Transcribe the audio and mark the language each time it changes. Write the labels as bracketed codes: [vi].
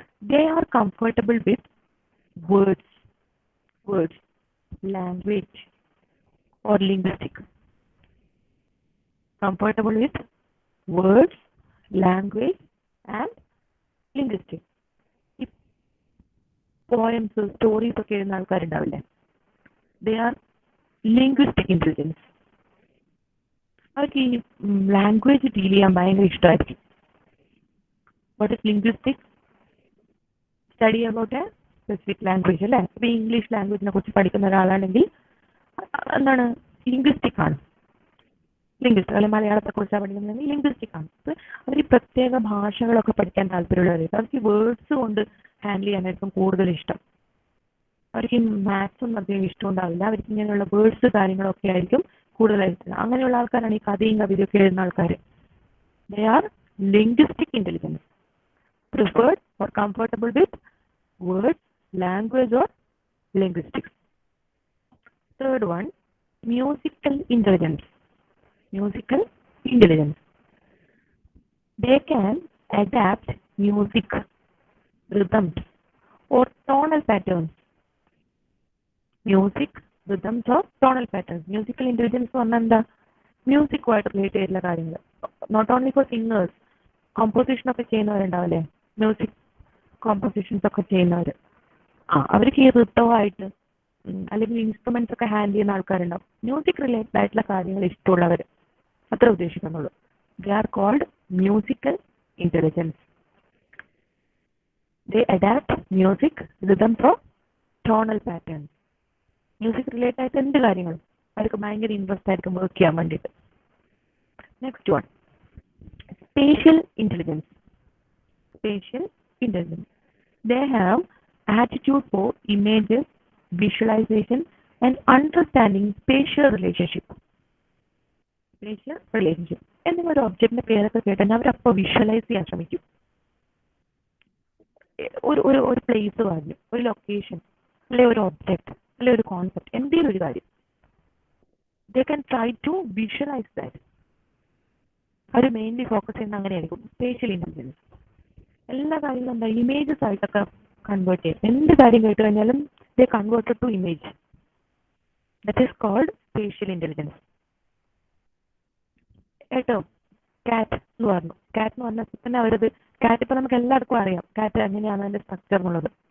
[en] They are comfortable with words, words, language or linguistic. Comfortable with words, language and linguistic. [ml] ഈ poems stories ഒക്കെ എഴുതുന്ന ആൾക്കാരുണ്ടാവില്ലേ, [en] They are linguistic intelligence. [ml] അവർക്ക് ഈ language deal ചെയ്യാൻ ഭയങ്കര ഇഷ്ടമായിരിക്കും. [en] What is linguistic? Study about a specific language [ml] അല്ലേ. ഇപ്പൊ ഇംഗ്ലീഷ് ലാംഗ്വേജിനെ കുറിച്ച് പഠിക്കുന്ന ഒരാളാണെങ്കിൽ എന്താണ്, ലിംഗ്വിസ്റ്റിക് ആണ്. ലിംഗ്വിസ്റ്റ് അല്ലെങ്കിൽ മലയാളത്തെ കുറിച്ചാണ് പഠിക്കുന്നതെങ്കിൽ ലിംഗ്വിസ്റ്റിക് ആണ്. അവർ ഈ പ്രത്യേക ഭാഷകളൊക്കെ പഠിക്കാൻ താല്പര്യമുള്ളവരായിരിക്കും. അവർക്ക് ഈ വേർഡ്സ് കൊണ്ട് ഹാൻഡിൽ ചെയ്യാനായിരിക്കും കൂടുതൽ ഇഷ്ടം. അവർക്ക് ഈ മാത്സും അധികം ഇഷ്ടം ഉണ്ടാവില്ല. അവർക്ക് ഇങ്ങനെയുള്ള വേർഡ്സ് കാര്യങ്ങളൊക്കെ ആയിരിക്കും കൂടുതലായിട്ട്. അങ്ങനെയുള്ള ആൾക്കാരാണ് ഈ കഥയും കവിതയൊക്കെ എഴുതുന്ന ആൾക്കാർ. [en] They are linguistic intelligence, preferred or comfortable with words, language or linguistics. Third one, musical intelligence. Musical intelligence. They can adapt music, rhythms or tonal patterns. Music, rhythms or tonal patterns. [ml] Musical intelligence പറഞ്ഞാൽ മ്യൂസിക്കുമായിട്ട് relate ചെയ്തിട്ടുള്ള കാര്യങ്ങൾ. [en] not only for singers, [ml] composition ഒക്കെ ചെയ്യുന്നവരുണ്ടാവില്ലേ, music compositions ഒക്കെ ചെയ്യുന്നവർ, അവർക്ക് ഈ ഋത്തമായിട്ട് അല്ലെങ്കിൽ instruments ഒക്കെ ഹാൻഡിൽ ചെയ്യുന്ന ആൾക്കാരുണ്ടാവും. മ്യൂസിക് റിലേറ്റഡ് ആയിട്ടുള്ള കാര്യങ്ങൾ ഇഷ്ടമുള്ളവർ, അത്ര ഉദ്ദേശിക്കുന്നുള്ളൂ. [en] They are called musical intelligence. They adapt music, rhythms or tonal patterns. [ml] Music related ആയിട്ട് എന്ത് കാര്യങ്ങളും അവർക്ക് ഭയങ്കര ഇൻട്രസ്റ്റ് ആയിരിക്കും വർക്ക് ചെയ്യാൻ വേണ്ടിയിട്ട്. [en] Next one, spatial intelligence. Spatial intelligence. They have attitude for images, visualization and understanding spatial relationship. Spatial relationship. [ml] എന്തെങ്കിലും ഒരു ഒബ്ജക്റ്റിന്റെ പേരൊക്കെ കേട്ടാൽ അവരപ്പോൾ വിഷ്വലൈസ് ചെയ്യാൻ ശ്രമിക്കും. ഒരു പ്ലേസ് പറഞ്ഞു, ഒരു ലൊക്കേഷൻ, അല്ലെ ഒരു ഒബ്ജക്റ്റ്, അല്ലെ ഒരു കോൺസെപ്റ്റ്, എന്തെങ്കിലും ഒരു കാര്യം. [en] They can try to visualize that. [ml] Our mainly focus ചെയ്യുന്ന അങ്ങനെയായിരിക്കും. സ്പേഷ്യൽ ഇന്റലിജൻസ് എല്ലാ കാര്യങ്ങളും എന്താ ഇമേജസ് ആയിട്ടൊക്കെ കൺവേർട്ട് ചെയ്യും. എന്ത് കാര്യം കേട്ട് കഴിഞ്ഞാലും [en] They converted to image. That is called spatial intelligence. [ml] കേട്ടോ, കാറ്റ് എന്ന് പറഞ്ഞു. കാറ്റ് എന്ന് പറഞ്ഞാൽ തന്നെ അവരത്, കാറ്റ് ഇപ്പം നമുക്ക് എല്ലാവർക്കും അറിയാം കാറ്റ് എങ്ങനെയാണ് അതിന്റെ സ്ട്രക്ചർ എന്നുള്ളത്.